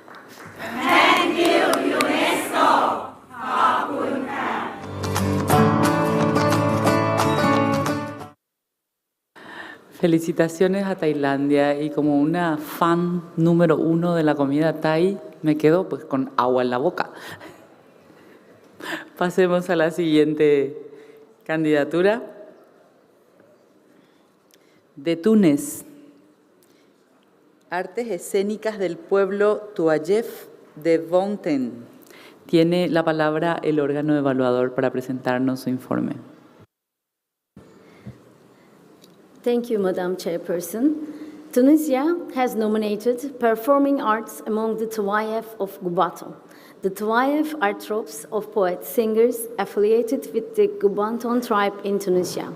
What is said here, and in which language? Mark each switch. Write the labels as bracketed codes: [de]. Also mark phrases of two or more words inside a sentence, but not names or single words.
[en] Thank you, UNESCO. [th] ขอบคุณค่ะ [es] Felicitaciones a Tailandia y como una fan número 1 de la comida thai, me quedo pues con agua en la boca. Pasemos a la siguiente candidatura. De Túnez, Artes Escénicas del Pueblo Touajef de Vonten. Tiene la palabra el órgano evaluador para presentarnos su informe. [en] Thank you, Madam Chairperson. Tunisia has nominated performing arts among the Touajef of Gubaton. The Touajef are troops of poets-singers affiliated with the Gubanton tribe in Tunisia.